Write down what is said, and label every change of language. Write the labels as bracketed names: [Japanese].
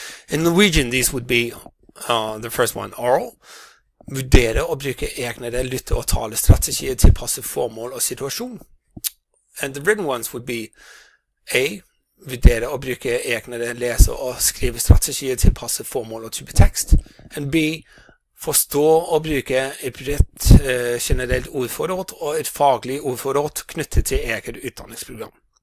[English] In Norwegian, these would be the first one, oral. [Norwegian] Vurdere og bruke egnede lytte- og talestrategier til passe formål og situasjon. [English] And the written ones would be A. [Norwegian] Vurdere og bruke egnede lese- og skrivestrategier til passe formål og type tekst. [English] And B. [Norwegian] Forstå og bruke et bredt generelt ordforråd og et faglig ordforråd knyttet til eget utdanningsprogram.